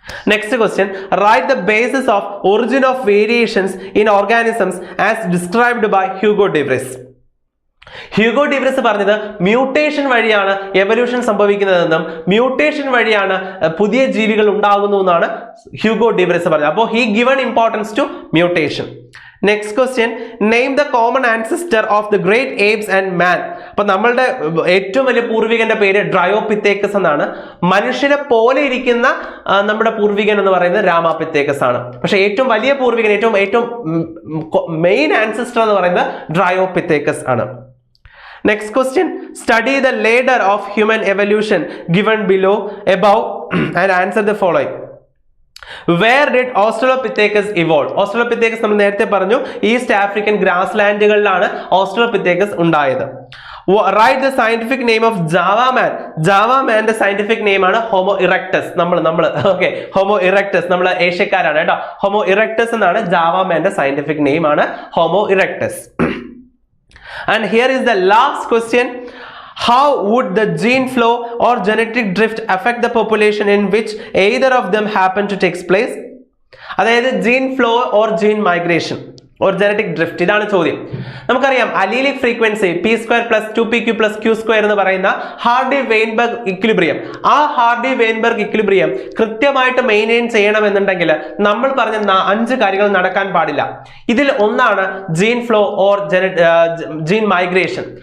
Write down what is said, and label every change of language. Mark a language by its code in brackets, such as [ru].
[en] Next question, write the basis of origin of variations in organisms as described by Hugo Divris. [ml] Hugo ഡിവ്രിസ് പറഞ്ഞത് mutation വഴിയാണ് evolution സംഭവിക്കുന്നതെന്നും mutation വഴിയാണ് പുതിയ ജീവികൾ ഉണ്ടാകുന്നു എന്നാണ് ഹ്യൂഗോ ഡിവ്രിസ് പറഞ്ഞത്. [en] അപ്പോൾ he given importance to mutation. Next question, name the common ancestor of the great apes and man. [ml] അപ്പൊ നമ്മളുടെ ഏറ്റവും വലിയ പൂർവികന്റെ പേര് ഡ്രയോപിത്തേക്കസ് എന്നാണ്. മനുഷ്യനെ പോലെ ഇരിക്കുന്ന നമ്മുടെ പൂർവികൻ എന്ന് പറയുന്നത് രാമാപിത്തേക്കസ് ആണ്. പക്ഷെ ഏറ്റവും വലിയ പൂർവികൻ, ഏറ്റവും മെയിൻ ആൻസിസ്റ്റർ എന്ന് പറയുന്നത് ഡ്രയോപിത്തേക്കസ് ആണ്. [en] Next question, study the ladder of human evolution given above and answer the following. Where did Australopithecus evolve? [ml] Australopithecus നമ്മൾ നേരത്തെ പറഞ്ഞു ഈസ്റ്റ് ആഫ്രിക്കൻ ഗ്രാസ്ലാൻഡുകളിലാണ് ഓസ്ട്രലോപിത്തേക്കസ് ഉണ്ടായത്. [en] Write the scientific name of Java man. Java manന്റെ scientific name ആണ് Homo erectus. [ml] Okay, Homo erectus നമ്മൾ ഏഷ്യക്കാരാണ് കേട്ടോ. Homo erectus എന്നാണ് Java manന്റെ scientific name ആണ് Homo erectus. [en] And here is the last question, how would the gene flow or genetic drift affect the population in which either of them happen to take place? [ml] അതായത് gene flow or gene migration, [en] or genetic drift? [ml] ഇതാണ് ചോദ്യം. നമുക്കറിയാം അലീലിക് frequency p² + 2pq + q² എന്ന് പറയുന്ന hardy-Weinberg equilibrium, ആ hardy-Weinberg equilibrium കൃത്യമായിട്ട് maintain ചെയ്യണമെന്നുണ്ടെങ്കിൽ നമ്മൾ പറഞ്ഞ 5 കാര്യങ്ങൾ നടക്കാൻ പാടില്ല. ഇതിൽ ഒന്നാണ് gene flow or gene migration.